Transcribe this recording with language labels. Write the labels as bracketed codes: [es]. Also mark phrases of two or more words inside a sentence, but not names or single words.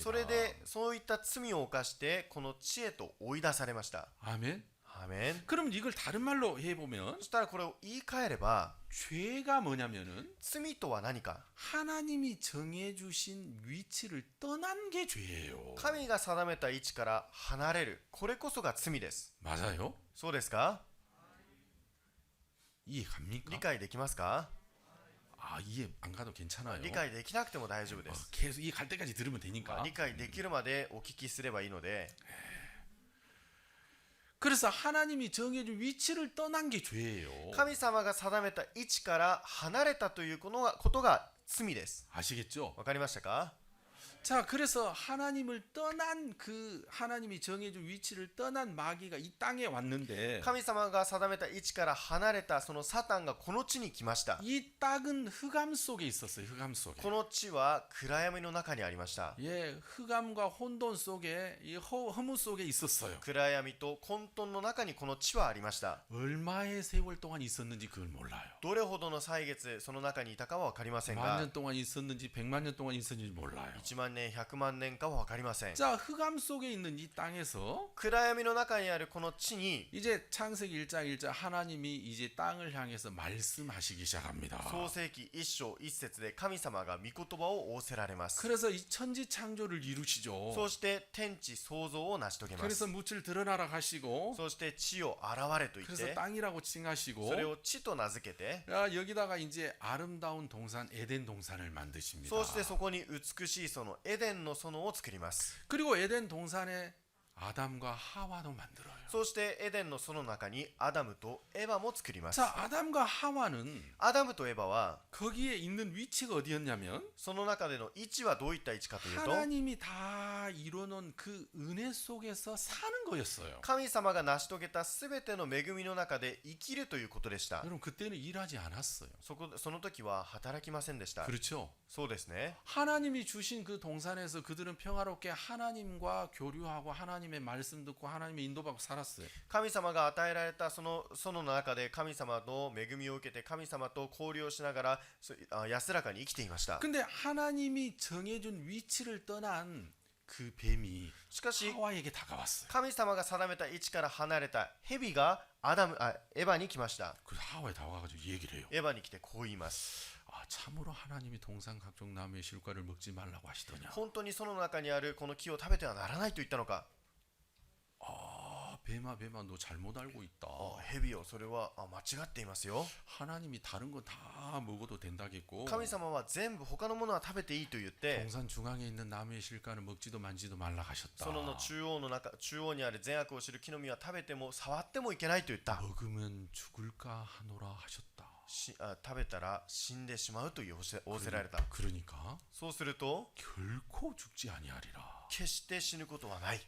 [ja] それでそういった罪を犯してこの地へと追い出されました。 [ko] 아멘. [ja] アーメン。 [ko] 그럼 이걸 다른 말로 해보면 [ja] そしたらこれを言い換えれば、 [ko] 죄가 뭐냐면은 [ja] 罪とは何か。 [ko] 하나님이 정해주신 위치를 떠난 게 죄예요. [ja] 神が定めた位置から離れる。これこそが罪です。 [ko] 맞아요? [ja] そうですか？ [ko] 이해 갑니까? [ja] 理解できますか？ [ko] 아 이해 안 가도 괜찮아요. [ja] 理解できなくても大丈夫で 어, す。 [ko] 계속 이해 갈 때까지 들으면 되니까. [ja] 理解できるまでお聞きすればいいので、 [ko] 그래서 하나님이 정해준 위치를 떠난 게 죄예요. [ja] 神様が定めた位置から離れたということが罪です。 [ko] 아시겠죠? [ja] わかりましたか？ [ko] 자, 그래서 하나님을 떠난 그 하나님이 정해준 위치를 떠난 마귀가 이 땅에 왔는데 [ja] 神様が定めた位置から離れたそのサタンがこの地に来ました。 [ko] 이 땅은 흑암 속에 있었어요. 흑암 속에. [ja] この地は暗闇の中にありました。 [ko] 예, 흑암과 혼돈 속에 이 허무 속에 있었어요. [ja] 暗闇と混沌の中にこの地はありました。 [ko] 얼마의 세월 동안 있었는지 그걸 몰라요. [ja] どれほどの歳月その中にいたかは分かりません [ko] 만 [ja] が、 [ko] 년 동안 있었는지 100만 년 동안 있었는지 몰라요. [ja] 1 万年100万年かは分かりません。 [ko] 자, 흑암 속에 있는 이 땅에서 [ja] 暗闇の中にあるこの地に [ko] 이제 창세기 1장 1절 하나님이 이제 땅을 향해서 말씀하시기 시작합니다. [ja] 創世記1章1節で神様が御言葉を仰せられます。 [ko] 그래서 이 천지 창조를 이루시죠. [ja] そうして天地創造を成し遂げます。 [ko] 그래서 묻을 드러나라 하시고 [ja] そして地を現れと言っ [ko] 그래서 [ja] て [ko] 땅이라고 칭하시고 [ja] それを地と名付けて、 [ko] 여기다가 이제 아름다운 동산 에덴 동산을 만드십니다. [ja] そうしてそこに美しいそのエデンの園を作ります。 [ko] 그리고 에덴 동산에 아담과 하와도 만들어요. [ja] そうしてエデンの園の中にアダムとエバも作ります。 [ko] 자, 아담과 하와는 [ja] アダムとエバは [ko] 거기에 있는 위치가 어디였냐면 [ja] その中での位置はどういった位置かというと、 [ko] 하나님이 다 이뤄놓은 그 은혜 속에서 사는 거였어요. [ja] 神様が成し遂げたすべての恵みの中で生きるということでした。 [ko] 여러분 그때는 일하지 않았어요. [ja] その時は働きませんでした。 [ko] 그렇죠? [ja] そうですね。 [ko] 하나님이 주신 그 동산에서 그들은 평화롭게 하나님과 교류하고 하나님의 말씀 듣고 하나님의 인도받고 살았어요. [ja] 神様が与えられたその園の中で神様の恵みを受けて神様と交流をしながら安らかに生きていました。 [ko] 근데 하나님이 정해준 위치를 떠난 그 뱀이 [ja] しかし [ko] 하와에게 다가왔어요. [ja] 神様が定めた位置から離れた蛇がエヴァに来ました。 [ko] 그래서 하와에 다가가지고 얘기를 해요. [ja] エヴァに来てこう言います。 [ko] 아, 참으로 하나님이 동산 각종 나무의 실과를 먹지 말라고 하시더냐. [ja] 本当にその中にあるこの木を食べてはならないと言ったのか。 [ko] 아, 뱀아 너 잘못 알고 있다. [ja] ヘビよ、それは間違っていますよ。 [ko] 하나님이 다른 거 다 먹어도 된다겠고 [ja] 神様は全部他のものは食べていいと言って、 [ko] 동산 중앙에 있는 나무의 실과는 먹지도 만지도 말라 하셨다. [ja] その中央にある善悪を知る木の実は食べても触ってもいけないと言った。 [ko] 먹으면 죽을까 하노라 하셨다. [ja] 食べたら死んでしまうと仰せられた。 [ko] 그러니까 [ja] そうすると [ko] 결코 죽지 아니하리라. [ja] 決して死ぬことはない。